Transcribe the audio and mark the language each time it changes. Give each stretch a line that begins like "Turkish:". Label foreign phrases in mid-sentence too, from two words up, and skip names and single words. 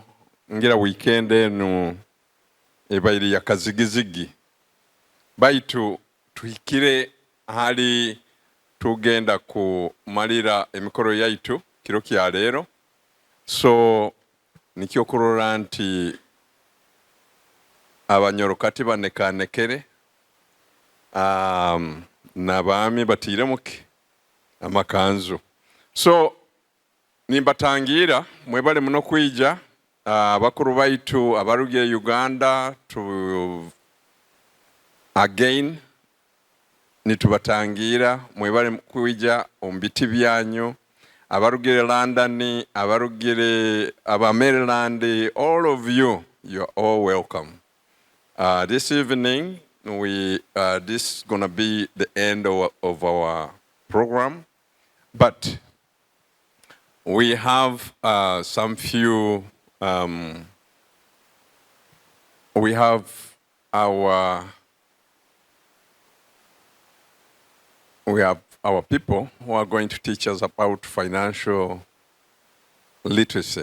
Tooro: ngira weekend enu ebairi ya kazigizigi baitu tuhikire hali tugenda ku malira emikoro yaitu kiro kya lero so nikyo kurora nti abanyorokati banekanekere nabami batire muke amakanzu so nimbatangira mwebale muno kwija bakuru baitu abarugiye Uganda
English: to again
Tooro: nitubatangira mwebale kwija ombiti byanyu abarugire London abarugire aba Maryland,
English: all of you, you're all welcome. This evening, this is going to be the end of our program, but we have some few, we have our people who are going to teach us about financial literacy.